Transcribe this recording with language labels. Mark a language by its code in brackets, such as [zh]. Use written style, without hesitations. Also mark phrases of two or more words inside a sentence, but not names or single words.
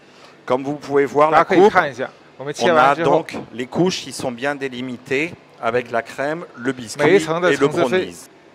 [fr] Comme vous pouvez voir, [zh] 大 [fr] la [zh] 家可以 [fr] coupe, [zh] 看一下，我们切 [fr] on [zh] 完 [fr] a [zh] 之后， [fr] donc les couches qui sont bien délimitées avec la crème, le biscuit [zh] 每一层的 [fr] et le [zh] 层次非 [fr] brownies.